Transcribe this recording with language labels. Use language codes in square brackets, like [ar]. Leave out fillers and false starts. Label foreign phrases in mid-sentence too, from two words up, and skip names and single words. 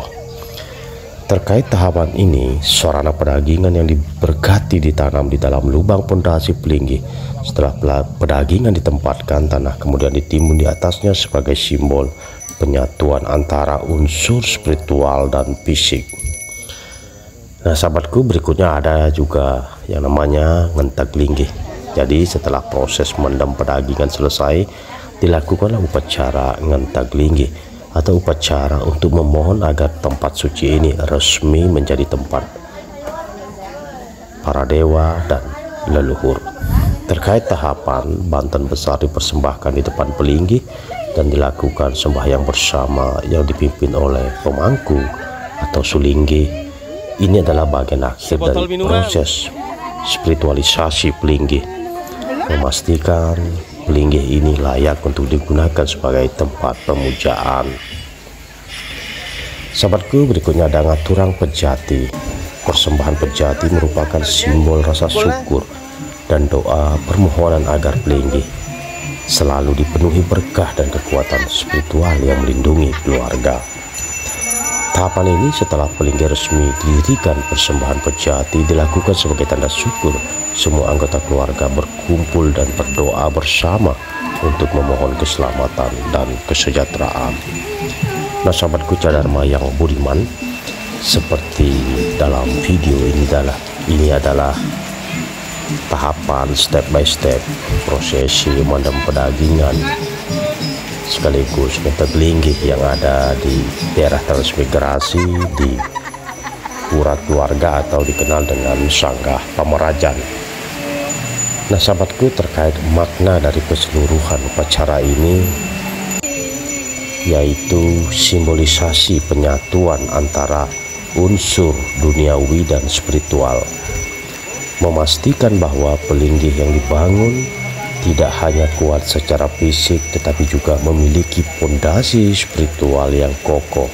[id] Terkait tahapan ini, sarana pedagingan yang diberkati ditanam di dalam lubang pondasi pelinggih. Setelah pedagingan ditempatkan, tanah kemudian ditimbun di atasnya sebagai simbol penyatuan antara unsur spiritual dan fisik. Nah sahabatku, berikutnya ada juga yang namanya ngentek linggih. Jadi setelah proses mendem pedagingan selesai, dilakukanlah upacara ngentek linggih atau upacara untuk memohon agar tempat suci ini resmi menjadi tempat para dewa dan leluhur. Terkait tahapan, Banten besar dipersembahkan di depan pelinggih dan dilakukan sembahyang bersama yang dipimpin oleh pemangku atau sulinggih. Ini adalah bagian akhir dari proses spiritualisasi pelinggih, memastikan pelinggih ini layak untuk digunakan sebagai tempat pemujaan. Sahabatku, berikutnya ada ngaturang pejati. Persembahan pejati merupakan simbol rasa syukur dan doa permohonan agar pelinggih selalu dipenuhi berkah dan kekuatan spiritual yang melindungi keluarga. Tahapan ini setelah pelinggih resmi didirikan, persembahan pejati dilakukan sebagai tanda syukur. Semua anggota keluarga berkumpul dan berdoa bersama untuk memohon keselamatan dan kesejahteraan. Nah sahabatku Cadharma yang budiman, seperti dalam video ini adalah tahapan [en] step by step [id] prosesi mendem pedagingan sekaligus ngentek linggih yang ada di daerah transmigrasi di pura keluarga atau dikenal dengan Sanggah Pamerajan. Nah sahabatku, terkait makna dari keseluruhan upacara ini, yaitu simbolisasi penyatuan antara unsur duniawi dan spiritual, memastikan bahwa pelinggih yang dibangun tidak hanya kuat secara fisik tetapi juga memiliki pondasi spiritual yang kokoh.